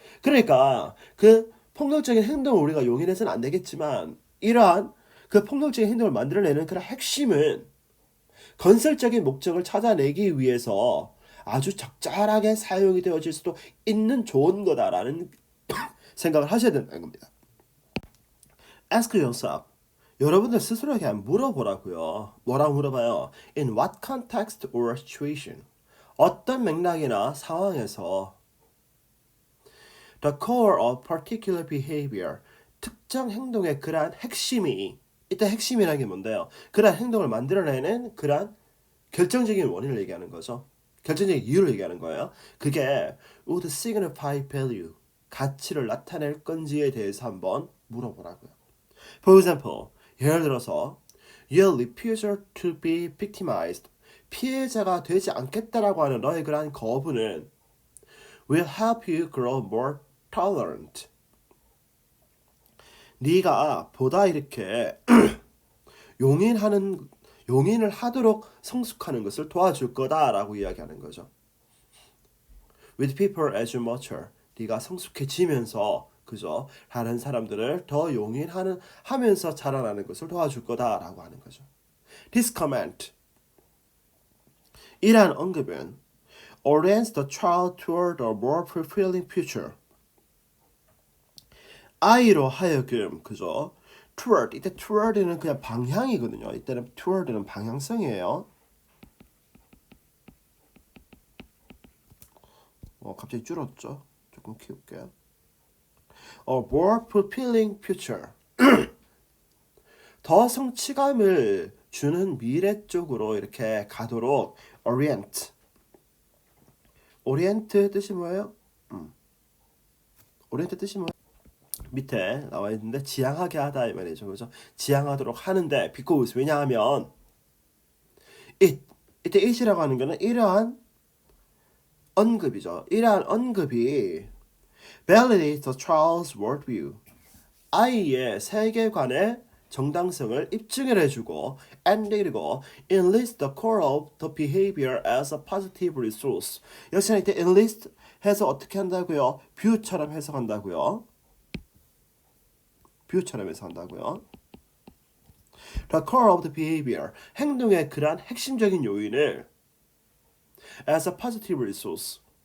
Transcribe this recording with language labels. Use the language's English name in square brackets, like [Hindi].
[Korean] 그러니까 그 폭력적인 행동을 우리가 용인해서는 안 되겠지만 이러한 그 폭력적인 행동을 만들어내는 그런 핵심은 건설적인 목적을 찾아내기 위해서 아주 적절하게 사용이 되어질 수도 있는 좋은 거다라는 생각을 하셔야 된다는 겁니다. [English] Ask yourself. [Korean] 여러분들 스스로에게 한번 물어보라고요. 뭐라고 물어봐요? [English] In what context or situation? [Korean] 어떤 맥락이나 상황에서 [English] the core of particular behavior [Korean] 특정 행동의 그러한 핵심이 이때 핵심이라는 게 뭔데요? 그러한 행동을 만들어내는 그러한 결정적인 원인을 얘기하는 거죠. 결정적인 이유를 얘기하는 거예요. 그게 [English] would signify value [Korean] 가치를 나타낼 건지에 대해서 한번 물어보라고요. [English] For example, [Korean] 예를 들어서 [English] your refusal to be victimized [Korean] 피해자가 되지 않겠다라고 하는 너의 그러한 거부는 [English] will help you grow more tolerant. [Korean] 네가 보다 이렇게 용인을 하도록 성숙하는 것을 도와줄 거다라고 이야기하는 거죠. [English] With people as you mature, [Korean] 네가 성숙해지면서 그죠? 다른 사람들을 더 하면서 자라나는 것을 도와줄 거다라고 하는 거죠. [English] This comment, [Korean] 이러한 언급은 [English] orients the child toward a more fulfilling future. [Korean] 아이로 하여금 그죠? toward 이때 toward는 그냥 방향이거든요. 이때는 toward는 방향성이에요. 갑자기 줄었죠. 조금 키울게요. [English] more fulfilling future. [Korean] 더 성취감을 주는 미래 쪽으로 이렇게 가도록 orient. orient 뜻이 뭐예요? orient 뜻이 뭐예요? 밑에 나와 있는데 지향하게 하다 이 말이죠. 그죠? 지향하도록 하는데 because 왜냐하면 이때 it이라고 하는 거는 이러한 언급이죠. 이러한 언급이 [English] validates the child's worldview. [Korean] 아이의 세계관의 정당성을 입증을 해주고 and 그리고 [English] enlist the core of the behavior as a positive resource. [Korean] 역시나 이때 enlist 해서 어떻게 한다고요? view처럼 해석한다고요. view처럼 해석한다고요. [English] The core of the behavior. [Korean] 행동의 그러한 핵심적인 요인을 [English] as a positive resource.